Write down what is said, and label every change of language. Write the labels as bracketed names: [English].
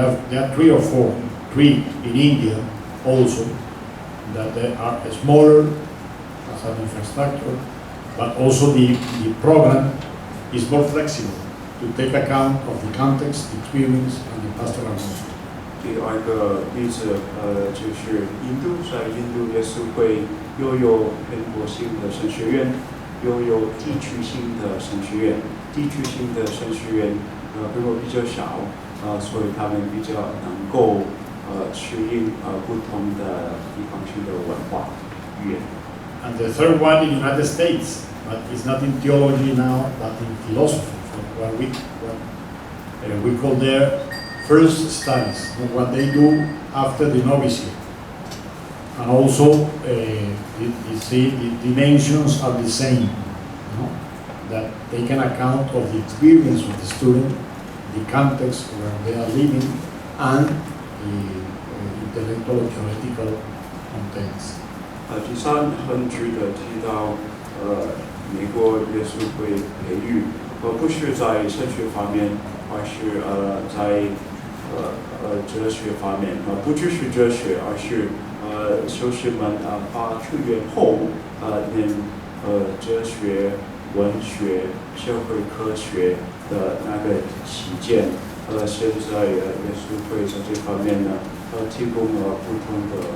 [English] There are 3 or 4, 3 in India also, that they are smaller as an infrastructure, but also the program is more flexible to take account of the context, the experience, and the pastoral movement. [Chinese] 第2个例子就是印度，在印度耶稣会又有全国性的神学院，又有地区性的神学院。地区性的神学院规模比较小，所以他们比较能够适应不同的地方性的文化语言。 [English] And the third one in the United States, but it's not in theology now, but in philosophy. What we call their first studies, what they do after the novitiate. And also, the dimensions are the same, that they can account of the experience of the student, the context where they are living, and the intellectual or theoretical contents. [Chinese] 第3很值得提到，美国耶稣会培育，不是在神学方面，而是在哲学方面不只是哲学，而是修士们把出院后念哲学、文学、社会科学的那个期间，现在耶稣会在这方面呢提供了不同的